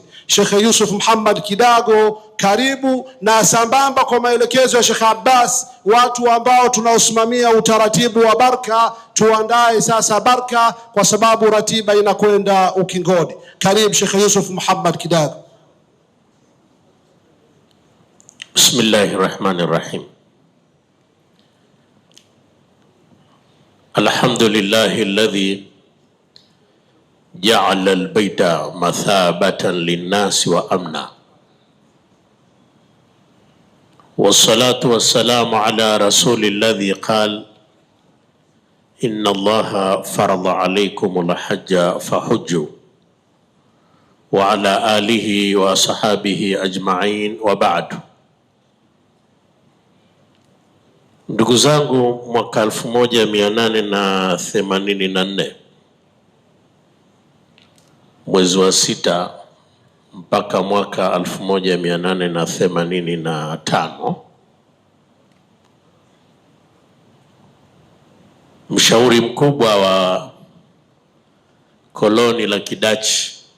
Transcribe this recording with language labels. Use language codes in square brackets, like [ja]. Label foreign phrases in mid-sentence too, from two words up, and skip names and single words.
[sw] Sheikh Yusuf Muhammad Kidago, karibu. Na sambamba kwa maelekezo ya Sheikh Abbas, watu ambao tunaosimamia utaratibu wa baraka, tuandae sasa baraka kwa sababu ratiba inakwenda ukingoni. Karibu Sheikh Yusuf Muhammad Kidago. [ar] Bismillahirrahmanirrahim. الحمد لله الذي جعل البيت مثابة للناس وأمنا. والصلاة والسلام على رسول الذي قال إن الله فرض عليكم الحج فحجوا وعلى آله وأصحابه أجمعين وبعد. [sw] Ndugu zangu, mwaka 1884 mwezi wa 6 mpaka mwaka 1885, mshauri mkubwa wa koloni la Kidachi